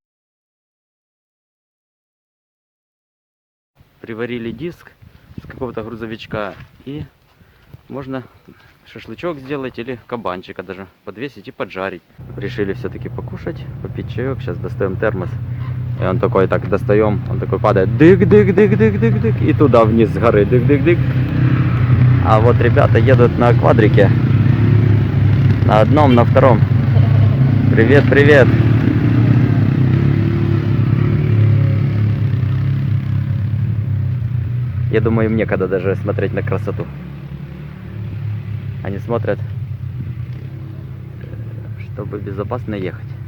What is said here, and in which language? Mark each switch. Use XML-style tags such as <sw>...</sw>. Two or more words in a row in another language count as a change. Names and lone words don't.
<ru>Приварили диск с какого-то грузовичка, и можно шашлычок сделать или кабанчика даже подвесить и поджарить. Решили все-таки покушать, попить чаек. Сейчас достаем термос. И он такой, так достаем, он такой падает, дык-дык-дык-дык-дык-дык, и туда вниз с горы, дык-дык-дык. А вот ребята едут на квадрике. На одном, на втором. Привет, привет. Я думаю, им некогда даже смотреть на красоту. Они смотрят, чтобы безопасно ехать.</ru>